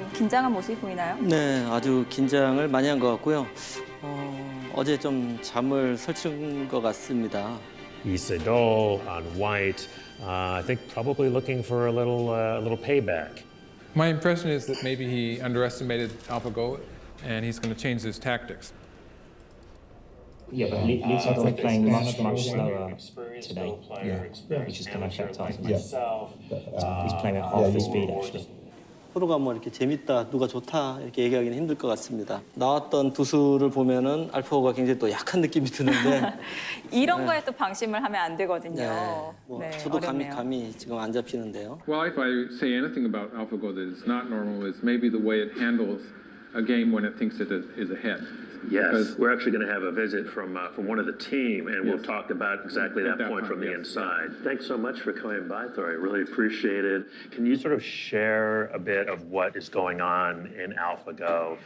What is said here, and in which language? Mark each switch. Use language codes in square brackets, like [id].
[ko] 좀 긴장한 모습이 보이나요? 네, 아주 긴장을 많이 한 것 같고요. 어제 좀 잠을 설친 것 같습니다. [en] Isidol on white, I think probably looking for a little payback. My impression is that maybe he underestimated AlphaGo and he's going to change his tactics. Yeah, but Lisadol is playing much slower today, which is going to affect us. He's playing at half the speed, actually. [ko] 서로가 뭐 이렇게 재밌다, 누가 좋다 이렇게 얘기하기는 힘들 것 같습니다. 나왔던 두 수를 보면은 알파고가 굉장히 또 약한 느낌이 드는데 이런 거에 또 방심을 하면 안 되거든요. 네, 뭐 저도 어렵네요. 감이 지금 안 잡히는데요. [en] Well, if I say anything about AlphaGo that is not normal is maybe the way it handles a game when it thinks it is ahead. Yes, we're actually going to have a visit from one of the team, and we'll talk about exactly that point from the inside. Thanks so much for coming by, Thor. I really appreciate it. Can you sort of share a bit of what is going on in AlphaGo?